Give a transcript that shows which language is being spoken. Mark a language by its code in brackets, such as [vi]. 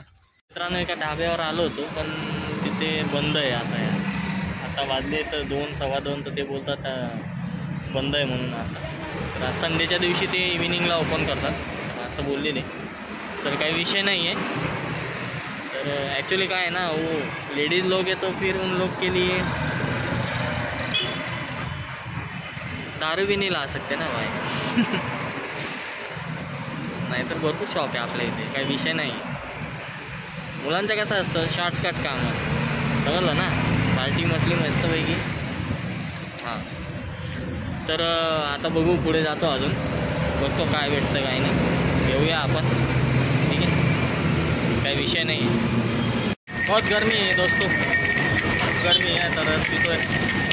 [mr] मित्रांनो एका ढाब्यावर आलो होतो, पण तिथे बंद आहे आता वाजले तर 2, 2:15, तर ते बोलतात बंद आहे म्हणून असं। तर आज संडेच्या दिवशी ते इव्हिनिंगला ओपन करतात असं बोललेले, तर काही विषय [hi] नहीं है। तर एक्चुअली क्या है ना, वो लेडीज़ लोग है तो फिर उन लोग के लिए दारू भी नहीं ला सकते ना भाई। [mr] नहीं तर भरपूर शॉप आहे आपल्या इथे, काही विषय नाही। मुलांचं कसं असतं, शॉर्टकट काम असतं, समजलं ना। पार्टी म्हटली मस्तपैकी, हां। तर आता बघू, पुढे जातो अजून, बघतो काय भेटतं काय नाही, घेऊया आपण, [hi] ठीक है, काही विषय नहीं है। बहुत गर्मी है दोस्तों, गर्मी है, तो रस पीतो है।